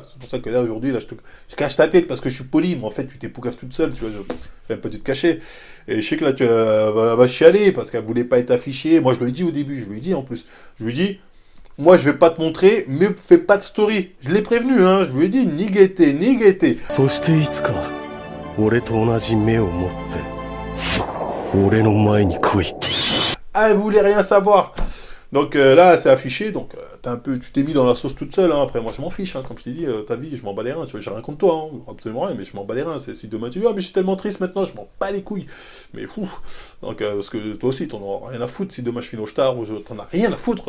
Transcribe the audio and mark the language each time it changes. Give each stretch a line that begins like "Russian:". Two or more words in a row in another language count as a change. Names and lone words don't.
French: C'est pour ça que là, aujourd'hui, là, je cache ta tête parce que je suis poli, mais en fait, tu t'es poucave toute seule, tu vois, je vais même pas dû te cacher. Et je sais que là, tu vas chialer, parce qu'elle voulait pas être affichée. Moi, je lui ai dit au début, je lui ai dit en plus. Je lui ai dit, moi, je vais pas te montrer, mais fais pas de story. Je l'ai prévenu, hein, je lui ai dit, ni gaieté, ni gaieté.
Japanese: そしていつか俺と同じ目を持って俺の前に来い
French: Ah, elle voulait rien savoir. Donc là, c'est affiché, donc tu t'es mis dans la sauce toute seule. Hein. Après, moi, je m'en fiche, hein. Comme je t'ai dit, ta vie, je m'en bats les reins. Tu vois, j'ai rien contre toi, hein. Absolument rien, mais je m'en bats les reins. Si demain tu dis, ah, mais je suis tellement triste maintenant, je m'en bats les couilles. Mais fou. Donc, parce que toi aussi, t'en as rien à foutre. Si demain je finis au star, t'en as rien à foutre.